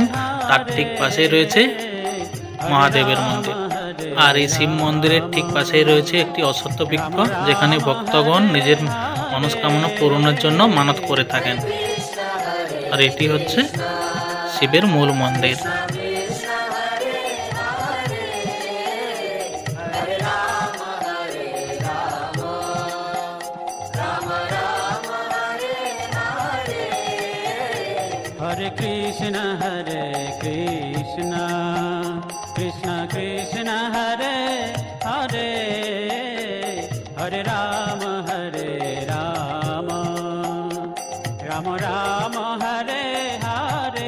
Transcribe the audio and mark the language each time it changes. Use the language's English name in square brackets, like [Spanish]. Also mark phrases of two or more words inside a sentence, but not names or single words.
[Bangla] তার ঠিক পাশেই রয়েছে মহাদেবের মন্দির। আর এই শিব মন্দিরের ঠিক পাশেই রয়েছে একটি অশ্বত্থ বৃক্ষ, যেখানে ভক্তগণ নিজের মনস্কামনা পূরণের জন্য মানত করে থাকেন। আর এটি হচ্ছে শিবের মূল মন্দির। [Sanskrit] हरे कृष्ण कृष्ण कृष्ण हरे हरे, हरे राम राम राम हरे हरे,